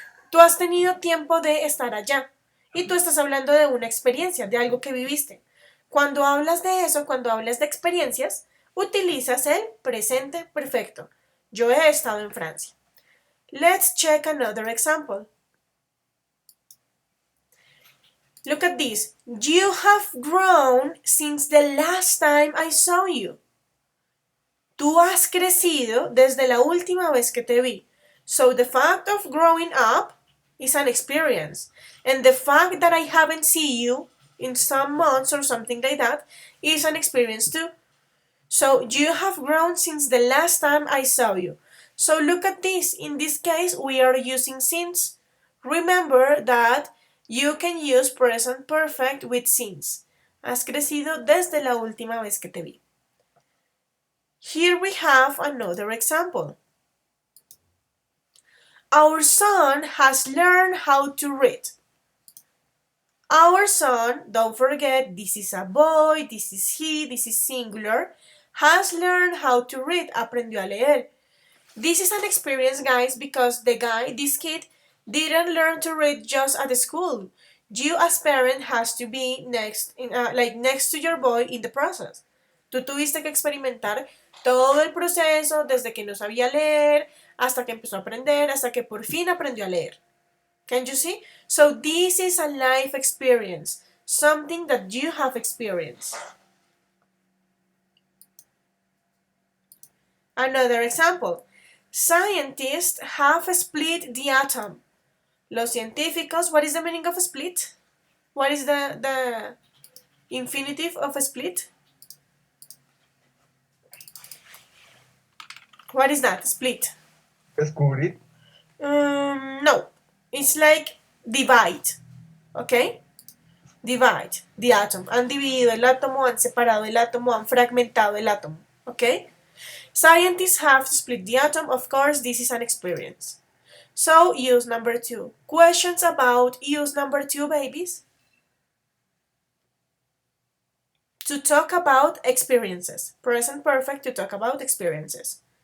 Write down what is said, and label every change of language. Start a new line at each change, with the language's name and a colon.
Spanish: Tú has tenido tiempo de estar allá. Y tú estás hablando de una experiencia, de algo que viviste. Cuando hablas de eso, cuando hablas de experiencias, utilizas el presente perfecto. Yo he estado en Francia.
English: Let's check another example. Look at this. You have grown since the last time I saw you.
Spanish: Tú has crecido desde la última vez que te vi.
English: So the fact of growing up is an experience. And the fact that I haven't seen you in some months or something like that is an experience too. So you have grown since the last time I saw you. So look at this. In this case, we are using since. Remember that you can use present perfect with since.
Spanish: Has crecido desde la última vez que te vi.
English: Here we have another example. Our son has learned how to read. Our son, don't forget, this is a boy, this is he, this is singular, has learned how to read,
Spanish: aprendió a leer.
English: This is an experience, guys, because this kid, didn't learn to read just at the school. You as parent has to be next to your boy in the process.
Spanish: Tú tuviste que experimentar todo el proceso desde que no sabía leer hasta que empezó a aprender, hasta que por fin aprendió a leer.
English: Can you see? So this is a life experience, something that you have experienced. Another example. Scientists have split the atom.
Spanish: Los científicos,
English: what is the meaning of a split? What is the infinitive of a split? What is that? Split.
Spanish: Descubrir.
English: No. It's like divide. Okay? Divide the atom.
Spanish: Han dividido el átomo, han separado el átomo, han fragmentado el átomo.
English: Okay? Scientists have split the atom. Of course, this is an experience. So, use number 2. Questions about use number 2, babies? to talk about experiences. Present perfect to talk about experiences.